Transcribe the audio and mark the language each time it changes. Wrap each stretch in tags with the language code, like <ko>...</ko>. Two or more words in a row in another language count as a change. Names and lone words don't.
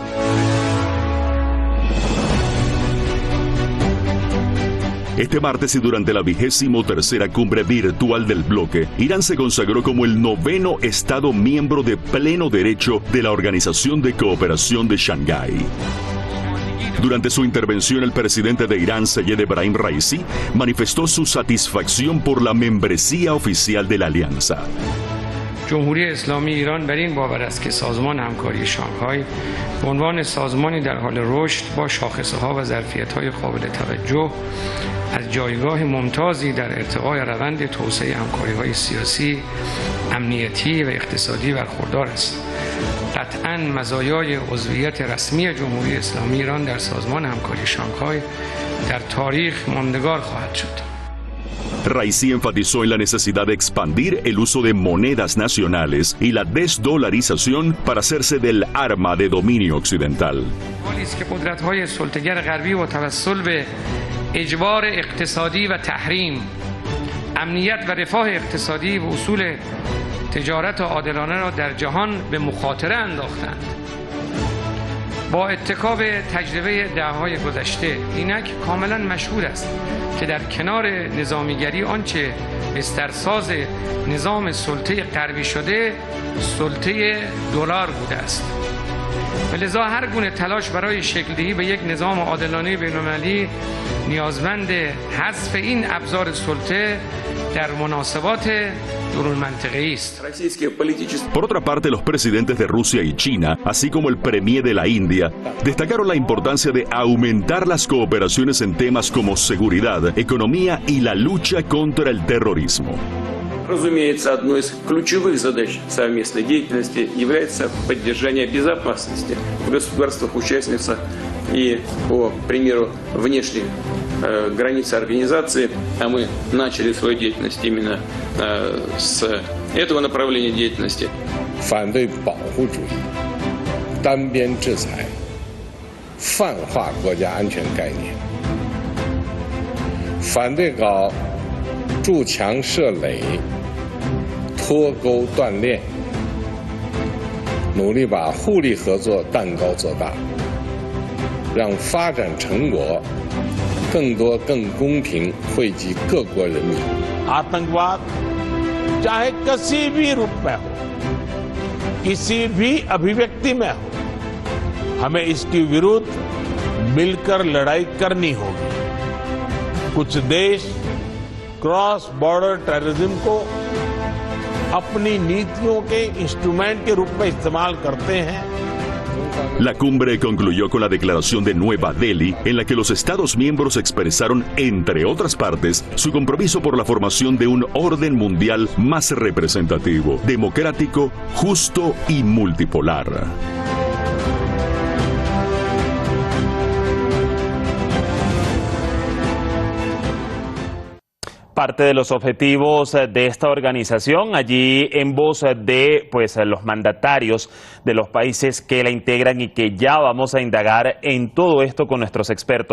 <es>Este martes y durante la 23ª cumbre virtual del bloque, Irán se consagró como el 9º Estado miembro de pleno derecho de la Organización de Cooperación de Shanghái. Durante su intervención, el presidente de Irán, Seyed Ebrahim Raisi, manifestó su satisfacción por la membresía oficial de la alianza.</es> <fa>جمهوری اسلامی ایران بر این باور است که سازمان همکاری شانگهای به عنوان سازمانی در حال رشد با شاخصه‌ها و ظرفیت‌های قابل توجه از جایگاه ممتازی در ارتقای روند توسعه همکاری‌های سیاسی، امنیتی و اقتصادی برخوردار است. قطعاً مزایای عضویت رسمی جمهوری اسلامی ایران در سازمان همکاری شانگهای در تاریخ ماندگار خواهد شد.</fa> <es>Raisi enfatizó en la necesidad de expandir el uso de monedas nacionales y la desdolarización para hacerse del arma de dominio occidental.</es> <fa>قدرت‌های سلطه‌گر غربی و توسل به اجبار اقتصادی و تحریم، امنیت و رفاه اقتصادی و اصول تجارت عادلانه را در جهان به مخاطره انداختند. با اتکا به تجربه دهه‌های گذشته، اینک کاملا مشهود است که در کنار نظامیگری آنچه بسترساز نظام سلطه غربی شده، سلطه دلار بوده است. ولذا هر گونه تلاش برای شکل دهی به یک نظام عادلانه بین‌المللی نیازمند حذف این ابزار سلطه در مناسبات</fa> <es>Por otra parte, los presidentes de Rusia y China, así como el premier de la India, destacaron la importancia de aumentar las cooperaciones en temas como seguridad, economía y la lucha contra el terrorismo.</es> <ru>Разумеется, одной из ключевых задач совместной деятельности является поддержание безопасности в государствах-участницах и, по примеру, внешних границ организации, а мы начали свою деятельность именно с этого направления деятельности.</ru> <zh>反对保护主义、单边制裁、泛化国家安全概念，反对搞筑墙设垒、脱钩断链，努力把互利合作蛋糕做大，让发展成果更多、更公平惠及各国人民。</zh> <hi>आतंकवाद चाहे किसी भी रूप में हो, किसी भी अभिव्यक्ति में हो, हमें इसके विरुद्ध मिलकर लड़ाई करनी होगी। कुछ देश</hi> <en>cross border terrorism</en> <hi>को अपनी नीतियों के इंस्ट्रूमेंट के रूप में इस्तेमाल करते हैं।</hi> <es>La cumbre concluyó con la declaración de Nueva Delhi, en la que los Estados miembros expresaron, entre otras partes, su compromiso por la formación de un orden mundial más representativo, democrático, justo y multipolar. Parte de los objetivos de esta organización, allí en voz de los mandatarios de los países que la integran y que ya vamos a indagar en todo esto con nuestros expertos.</es>